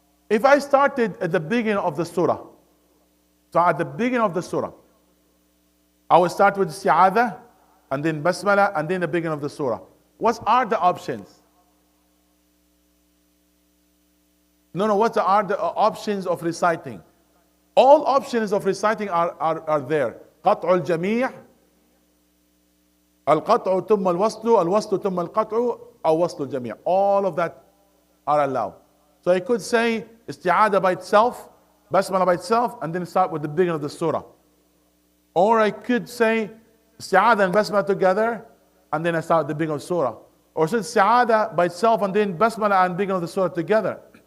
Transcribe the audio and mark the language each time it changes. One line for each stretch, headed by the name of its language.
English: If I started at the beginning of the surah, so at the beginning of the surah, I will start with Isti'adha, and then Basmala, and then the beginning of the surah. What are the options? What are the options of reciting? All options of reciting are there.
Arabic: قطع الجميع القطع ثم الوصل ثم القطع أو وصل الجميع.
English: All of that are allowed. So I could say Isti'adha by itself, Basmala by itself, and then start with the beginning of the surah. Or I could say Isti'adha and Basmala together, and then I start at the beginning of the surah. Or say Isti'adha by itself, and then Basmala and beginning of the surah together.